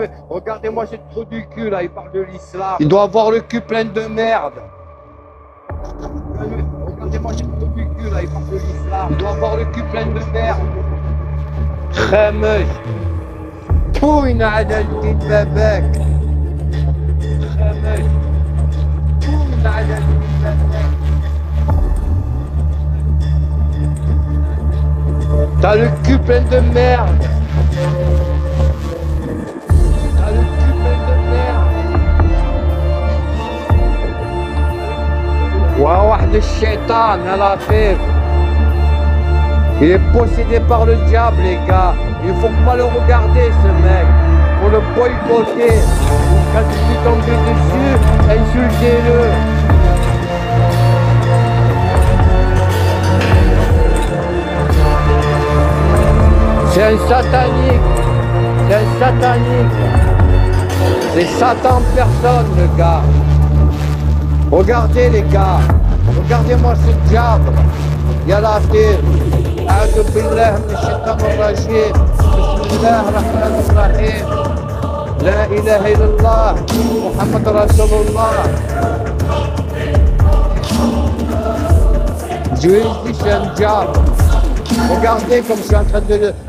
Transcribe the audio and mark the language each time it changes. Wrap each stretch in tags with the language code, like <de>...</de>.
<fr>Regardez-moi ce trou du cul là, il parle de l'islam. Il doit avoir le cul plein de merde. Regardez-moi ce trou du cul là, il parle de l'islam. Il doit avoir le cul plein de merde.</fr> <ar>خامج توين على الدين باباك خامج توين على الدين باباك.</ar> <fr>T'as le cul plein de merde. T'as le cul plein de merde.</fr> <ar>واحد الشيطان يا لطيف.</ar> <fr>Il est possédé par le diable, les gars. Il ne faut pas le regarder, ce mec. Il faut le boycotter. Quand je suis tombé dessus, insultez-le. C'est un satanique. C'est un satanique. C'est Satan en personne, le gars. Regardez, les gars. Regardez-moi ce diable.</fr> <ar>Ya Latif. أعوذ بالله من الشيطان الرجيم. بسم الله الرحمن الرحيم. لا إله إلا الله محمد رسول الله.</ar> <fr>Je lui ai dit c'est un diable. Regardez comme je suis en train de lui.</fr>